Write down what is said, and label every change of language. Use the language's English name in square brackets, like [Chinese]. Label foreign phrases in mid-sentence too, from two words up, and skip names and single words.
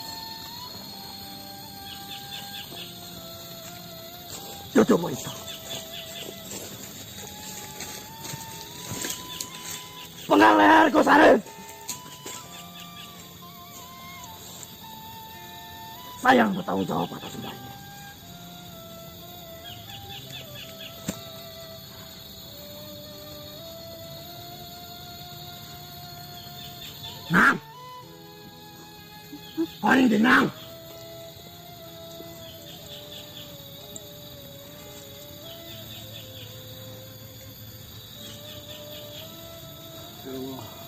[Indonesian] Cucumu itu. Penggal leherku, Sari. Saya yang bertanggung jawab atas semuanya. Nang! Paling di Nang! [Arabic] Ya Allah.